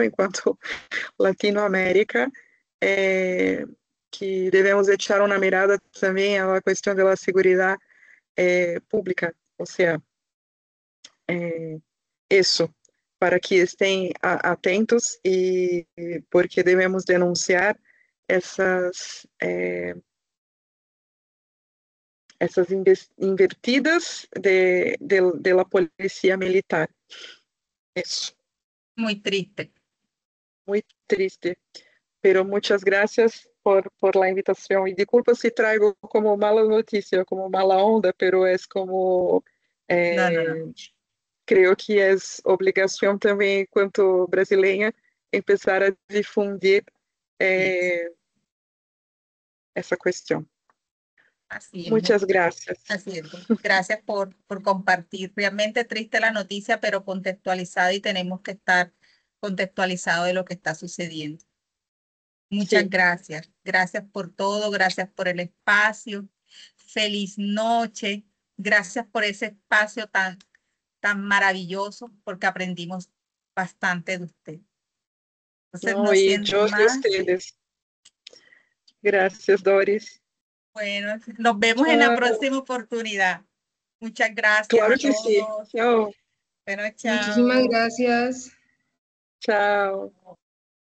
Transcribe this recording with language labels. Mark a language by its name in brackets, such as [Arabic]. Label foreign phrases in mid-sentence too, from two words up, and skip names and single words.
[Spanish] En cuanto Latinoamérica, que debemos echar una mirada también a la cuestión de la seguridad pública, o sea, isso, para que estén atentos [Portuguese] e porque devemos denunciar essas invertidas [Spanish] de la policía militar. [Portuguese] Isso, [Spanish] Muy triste. muy triste. Pero muchas gracias por la invitación. Y disculpa si traigo como mala noticia, como mala onda, pero es como No, no, no. [Portuguese] creio que é obrigação também, enquanto brasileira, começar a difundir essa questão. [Spanish] Así es. [Portuguese] Muitas graças. [Spanish] Así es. Gracias por compartir. Realmente triste la noticia, pero contextualizada y tenemos que estar contextualizados de lo que está sucediendo. Muchas [Portuguese] Sim, [Spanish] gracias. Gracias por todo. Gracias por el espacio. Feliz noche. Gracias por ese espacio tan maravilloso, porque aprendimos bastante de usted. Entonces, [Portuguese] não, [Spanish] no [Portuguese] e [Spanish] siendo [Portuguese] eu de [Spanish] más, [Portuguese] vocês. Graças, Doris. [Spanish] bueno, nos vemos en la [Portuguese] Tchau. [Spanish] próxima oportunidad. Muchas gracias [Portuguese] Claro [Spanish] a [Portuguese] que sim. [Spanish] todos. [Portuguese] Tchau. [Spanish] Bueno, Muchísimas chao. gracias. [Portuguese] Tchau.